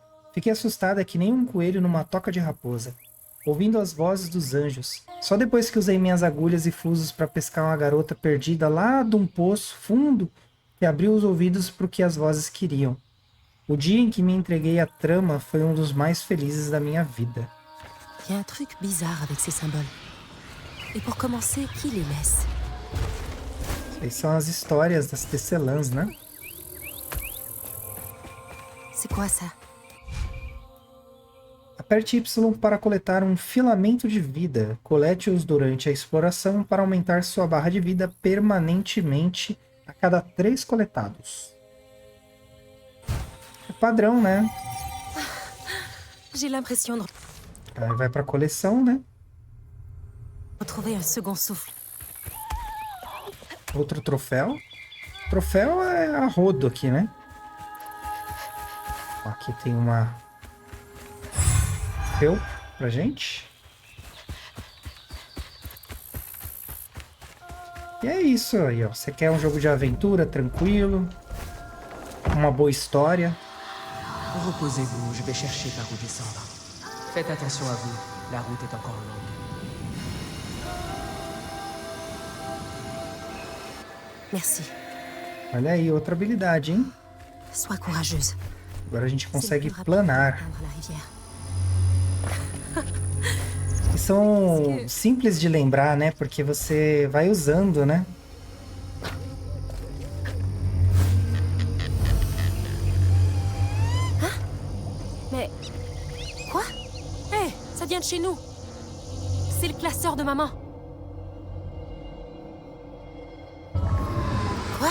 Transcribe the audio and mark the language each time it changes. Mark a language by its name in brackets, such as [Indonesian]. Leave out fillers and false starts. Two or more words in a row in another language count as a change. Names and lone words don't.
[Portuguese] Fiquei assustada que nem um coelho numa toca de raposa, ouvindo as vozes dos anjos. Só depois que usei minhas agulhas e fusos para pescar uma garota perdida lá de um poço fundo e abri os ouvidos para o que as vozes queriam. O dia em que me entreguei à trama foi um dos mais felizes da minha vida. [French] Il y a un truc bizarre avec ces symboles. Et pour commencer, qui les laisse? [Portuguese] Essas são as histórias das tecelãs, né? [French] C'est quoi ça? [Portuguese] Aperte Y para coletar um filamento de vida. Colete-os durante a exploração para aumentar sua barra de vida permanentemente a cada 3 coletados. É padrão, né? [French] J'ai l'impression de [Portuguese] Aí vai para coleção, né? [French] retrouver un second souffle. [Portuguese] Outro troféu. Troféu é a rodo aqui, né? Aqui tem uma... Troféu pra gente. E é isso aí, ó. Você quer um jogo de aventura tranquilo, uma boa história. [French] Reposez-vous, je vais chercher par où descendre. Faites attention à vous, la route est encore longue. Merci. [Portuguese] Olha aí, outra habilidade, hein? [French] Sois courageuse. [Portuguese] Agora a gente [French] C'est [Portuguese] consegue [French] le plus rapide [Portuguese] planar. [French] pour atteindre la rivière. [Portuguese] Que são simples de lembrar, né? Porque você vai usando, né? [French] Mais... Quoi? Hé, ça vient de chez nous. C'est le classeur de maman. Quoi?